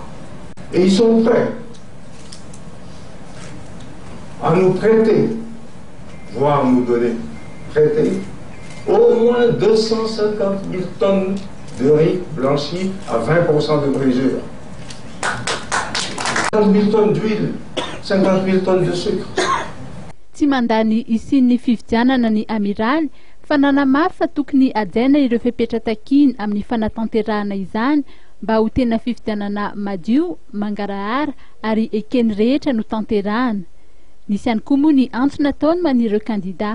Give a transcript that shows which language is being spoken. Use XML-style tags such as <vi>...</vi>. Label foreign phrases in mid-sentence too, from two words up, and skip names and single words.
<fr>Et ils sont prêts à nous prêter, voire nous donner, prêter au moins 250 000 tonnes de riz blanchi à 20% de brisure, 50 000 tonnes d'huile, 50 000 tonnes de sucre.</fr> <mg>Tsy mandany isin'ny fifidianana ny amiral fa nanamafy fa tokony ajaina ireo fepetra-takiny amin'ny fanatanterahana izany mba ho tena fifidianana madio, mangarahara ary ekeny rehetra no tanterahana. Nisy ihany koa moa ny antso nataony manireo kandida.</mg>